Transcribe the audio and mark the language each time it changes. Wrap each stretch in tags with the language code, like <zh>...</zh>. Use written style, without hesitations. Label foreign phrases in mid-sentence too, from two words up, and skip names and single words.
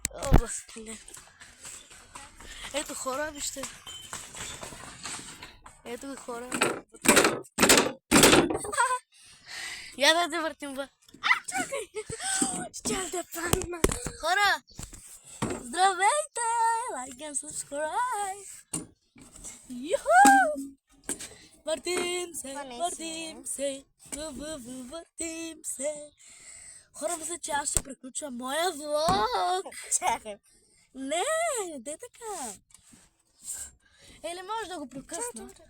<bg>О, господи. Ето хора, вижте. Ето ги хора. Я да те въртим бе. Щях да падна. Хора! Здравейте!</bg> <en>Like and subscribe!</en> <bg>Юху! Въртим се, Това не е въртим се, въртим се. Хора, мисля, че аз ще приключа моя влог. Чакай. Не, не де така. Или може да го прекъсна.</bg>